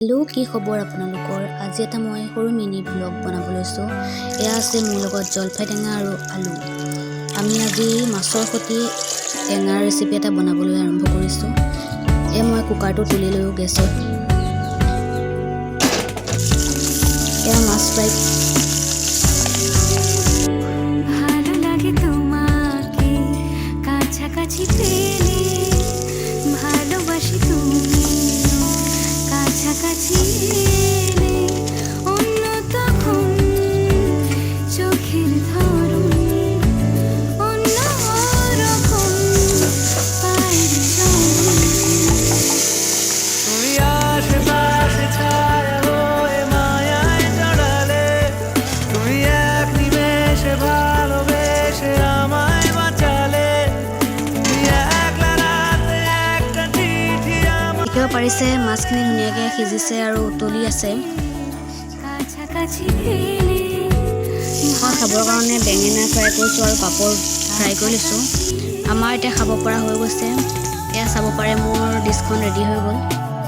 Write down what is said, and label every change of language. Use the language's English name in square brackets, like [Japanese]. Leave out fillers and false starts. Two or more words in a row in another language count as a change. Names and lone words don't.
[Assamese] হেল্ল' কি খবৰ আপোনালোকৰ? আজি এটা মই সৰু [English] mini blog [Assamese] বনাব লৈছোঁ। এয়া আছে মোৰ লগত জলফাই টেঙা আৰু আলু। আমি আজি মাছৰ সৈতে টেঙাৰ ৰেচিপি এটা বনাবলৈ আৰম্ভ কৰিছোঁ। মই কুকাৰটো তুলি লৈ গেছত এয়া মাছ ফ্ৰাই [Bangla] ভালো লাগে তোমাকে কাছাকাছি পেলে ভালোবাসি তুমি কাছাকাছি এলে অন্য তখন চোখের ধরন অন্য রকম পায়ের চলন তুমি আশেপাশে ছায়া হয়ে মায়ায় জড়ালে তুমি এক নিমেষে ভালোবেসে আমায় বাঁচালে তুমি একলা রাতে একটা চিঠি আমার [Assamese] দেখিব পাৰিছে মাছখিনি ধুনীয়াকৈ সিজিছে আৰু উতলি আছে। [Bangla] কাছাকাছি পেলে [Assamese] মই খাবৰ কাৰণে বেঙেনা ফ্ৰাই কৰিছোঁ আৰু পাপৰ ফ্ৰাই কৰি লৈছোঁ। আমাৰ এতিয়া খাব পৰা হৈ গৈছে। এয়া চাব পাৰে মোৰ ডিছখন ৰেডি হৈ গ'ল।